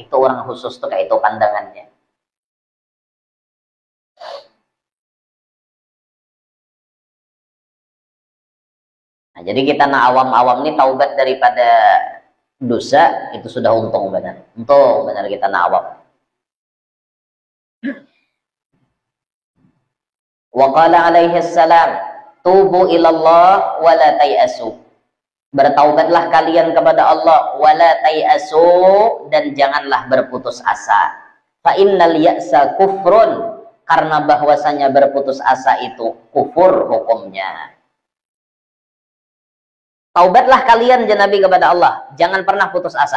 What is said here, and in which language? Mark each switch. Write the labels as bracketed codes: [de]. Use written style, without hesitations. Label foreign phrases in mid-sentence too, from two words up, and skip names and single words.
[id] Itu orang khusus tuh kayak itu pandangannya. Nah, jadi kita awam-awam ini taubat daripada dosa itu sudah untung benar. Untung benar kita awam. [ar] وقال عليه السلام، توبوا إلى الله ولا تيأسوا. [id] Bertaubatlah kalian kepada Allah [ar] ولا تيأسوا, [id] dan janganlah berputus asa. [ar] فإن اليأس كفر, [id] karena bahwasanya berputus asa itu kufur hukumnya. Taubatlah kalian Nabi kepada Allah, jangan pernah putus asa.